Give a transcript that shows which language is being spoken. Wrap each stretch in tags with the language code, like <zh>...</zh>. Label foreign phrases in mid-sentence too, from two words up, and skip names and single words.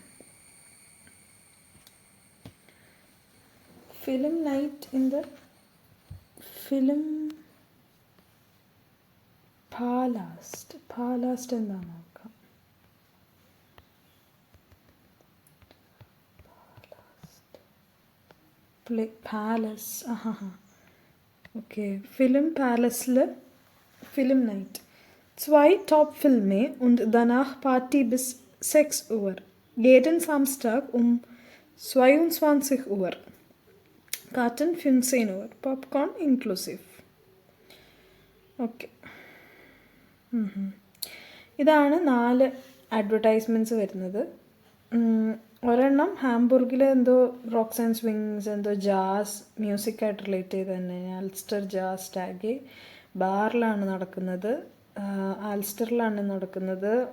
<en>Film night in the Film Palast.</en> <ml>Palast എന്താ നോക്കാം. പാലസ്. ഓക്കെ, ഫിലിം പാലസിൽ</ml> <en>film night.</en> <de>2 Top-Filme und danach Party bis 6 Uhr. Jeden Samstag 22 Uhr. Karten 15 Uhr. Popcorn inklusive.</de> <ml>ഓക്കെ, ഇതാണ് 4 അഡ്വർടൈസ്മെൻറ്റ്സ് വരുന്നത്. ഒരെണ്ണം ഹാംബുർഗിൽ എന്തോ</ml> <en>rocks and swings,</en> <ml>എന്തോ ജാസ് മ്യൂസിക്കായിട്ട് റിലേറ്റ് ചെയ്ത് തന്നെ. ആൽസ്റ്റർ ജാസ് ടാഗ് ബാറിലാണ് നടക്കുന്നത്, ആൽസ്റ്ററിലാണ് നടക്കുന്നത്.</ml>